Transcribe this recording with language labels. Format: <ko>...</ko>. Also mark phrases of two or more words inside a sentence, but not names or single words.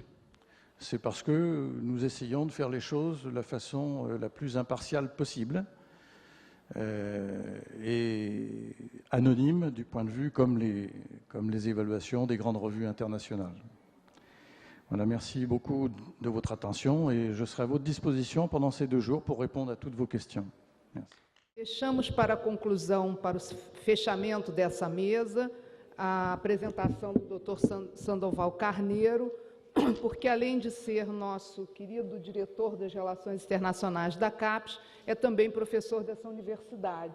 <fr>C'est parce que nous essayons de faire les choses de la façon la plus impartiale possible, et anonyme du point de vue comme les évaluations des grandes revues internationales. Voilà, merci beaucoup de votre attention et je serai à votre disposition pendant ces 2 jours pour répondre à toutes vos questions. Merci.</fr> <pt>Deixamos para a conclusão, para o fechamento dessa mesa, a apresentação do Dr. Sandoval Carneiro, porque além de ser nosso querido diretor das Relações Internacionais da CAPES, é também professor dessa universidade.</pt>